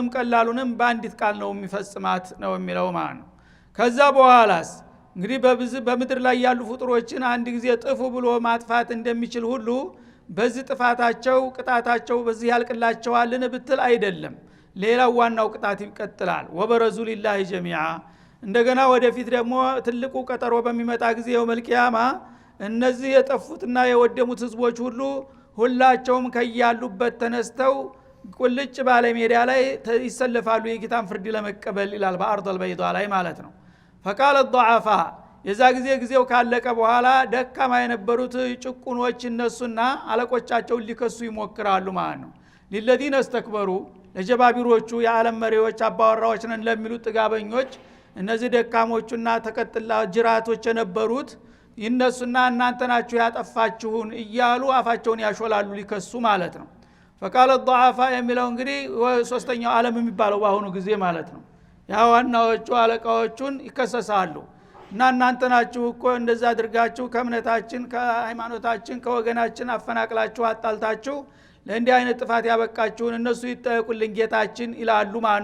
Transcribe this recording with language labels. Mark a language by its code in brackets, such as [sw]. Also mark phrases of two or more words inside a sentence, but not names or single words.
[am] ቀላሉንም በአንዲት ቃል ነው የሚፈጽማት ነው የሚለው ማለት ነው። ከዛ በኋላስ እንግዲህ በምድር ላይ ያሉ ፍጡሮችን አንድ ጊዜ ጥፉ ብሎ ማጥፋት እንደሚችል ሁሉ በዚህ ጥፋታቸው ቅጣታቸው በዚህ ያልቅላቸዋልን ብትል አይደለም። ሌላው ዋናው ቅጣት ይቀጥላል። [ar] وبرزوا لله جميعا። [am] እንደገና ወደፊት ደግሞ ትልቁ ቀጠሮ በሚመጣ ጊዜ [ar] يوم القيامة [am] እነዚህ የጠፉትና የወደሙት ህዝቦች ሁላቸውም ከያሉበት ተነስተው ቁልጭ ባለ ሜዳ ላይ ይሰለፋሉ የጌታን ፍርድ ለመቀበል ይላል። በአርض البيض ላይ ማለት ነው። [ar] فقال الضعفاء [am] የዛ ጊዜው ካለቀ በኋላ ደካማ የነበሩት ጭቁኖች እነሱና አለቆቻቸውን ሊከሱ ይሞክራሉ ማለት ነው። ለለዲነ استكبሩ ለጀባቢሮቹ የዓለም መሪዎች አባወራዎች ነን ለሚሉት ጥጋበኞች እነዚህ ደካሞቹና ተቀጥላ ጅራቶች የነበሩት ይነሱና እናንተ ናችሁ ያጠፋችሁን እያሉ አፋቸውን ያሾላሉ ሊከሱ ማለት ነው። [ar] فقال الضعفاء [am] የሚለው እንግዲህ ሶስተኛው ዓለም የሚባለው ባሁኑ ጊዜ ማለት ነው። ያ ዋናዎቹ አለቃዎቹን ይከሰሳሉ። እና እናንተ ናችሁ እኮ እንደዛ አድርጋችሁ ከእምነታችን ከሃይማኖታችን ከወገናችን አፈናቅላችሁ አጣልታችሁ ለእንዲህ አይነት ጥፋት ያበቃችሁን እነሱ ይጠየቁልን ጌታችን ይላሉ ማለት